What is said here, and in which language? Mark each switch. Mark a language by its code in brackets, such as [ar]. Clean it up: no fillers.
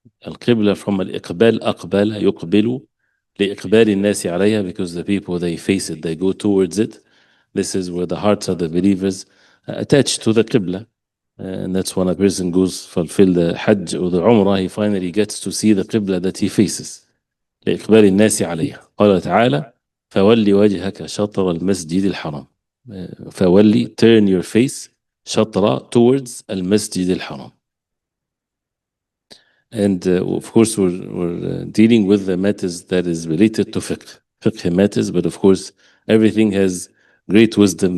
[en] القبلة from الإقبال, [ar] أقبل يقبل, لإقبال الناس عليها, [en] because the people, they face it, they go towards it. This is where the hearts of the believers attached to the Qibla. And that's when a person goes fulfill the Hajj or the Umrah, he finally gets to see the Qibla that he faces. [ar] لإقبال الناس عليها. قال تعالى فولي وجهك شطر المسجد الحرام. [en] فولي, turn your face, شطر, towards [ar] المسجد الحرام. [en] And of course we're dealing with the matters that is related to fiqh matters, but of course everything has great wisdom.